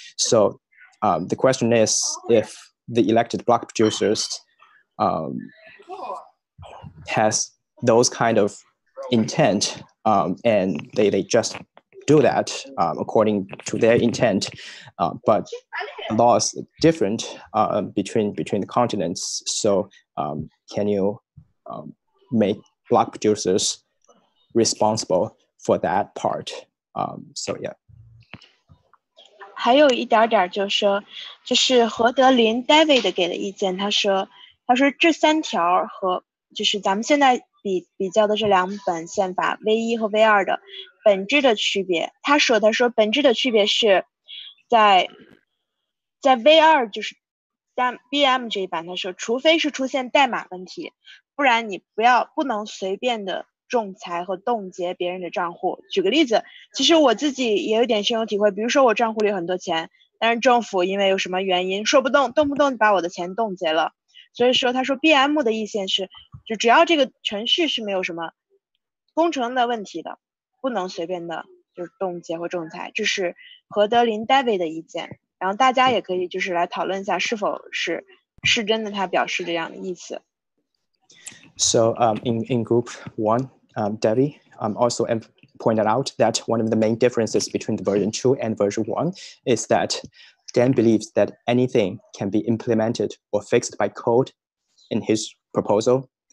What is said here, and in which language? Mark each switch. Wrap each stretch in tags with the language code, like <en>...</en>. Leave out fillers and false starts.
<en>So the question is, if the elected block producers has those kind of intent, and they just do that according to their intent, but laws different between the continents. So can you make block producers responsible for that part? So yeah.</en> <zh>还有一点就是说，就是何德林 David 给的意见，他说这3条和就是咱们现在比较的这2本宪法 V1 和 V2 的本质的区别。他说本质的区别是在 V2 就是BM 这一版，他说除非是出现代码问题，不然你不能随便的仲裁和冻结别人的账户。举个例子，其实我自己也有点深有体会，比如说我账户里有很多钱，但是政府因为有什么原因，动不动把我的钱冻结了。所以说他说 BM 的意见是，就只要这个程序是没有什么工程的问题的，不能随便的就是冻结或仲裁。这是何德林 David 的意见，然后大家也可以就是来讨论一下是否是真的他表示这样的意思。</zh> <en>So in group 1, Debbie also pointed out that one of the main differences between the version 2 and version 1 is that Dan believes that anything can be implemented or fixed by code in his proposal.</en>